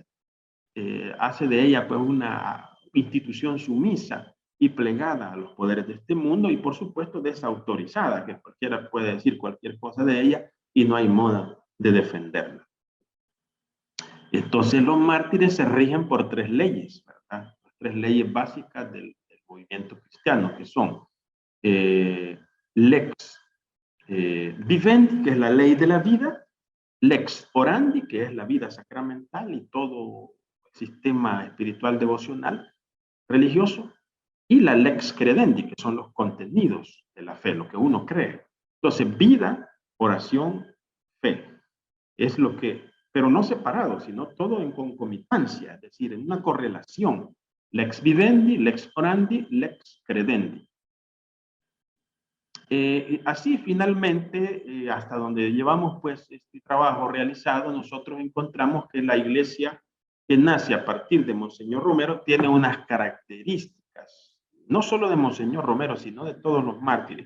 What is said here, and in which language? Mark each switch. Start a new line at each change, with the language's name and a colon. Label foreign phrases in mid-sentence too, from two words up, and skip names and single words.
Spanish: Hace de ella pues una institución sumisa y plegada a los poderes de este mundo y por supuesto desautorizada, que cualquiera puede decir cualquier cosa de ella y no hay modo de defenderla. Entonces los mártires se rigen por tres leyes, ¿verdad? Tres leyes básicas del movimiento cristiano, que son
Latin: lex vivendi,
Spanish: que es la ley de la vida,
Latin: lex orandi,
Spanish: que es la vida sacramental y todo sistema espiritual devocional religioso, y la
Latin: lex credendi,
Spanish: que son los contenidos de la fe, lo que uno cree. Entonces, vida, oración, fe. Es lo que, pero no separado, sino todo en concomitancia, es decir, en una correlación.
Latin: Lex vivendi, lex orandi, lex credendi.
Spanish: Así finalmente, hasta donde llevamos pues este trabajo realizado, nosotros encontramos que la iglesia que nace a partir de Monseñor Romero tiene unas características, no solo de Monseñor Romero, sino de todos los mártires.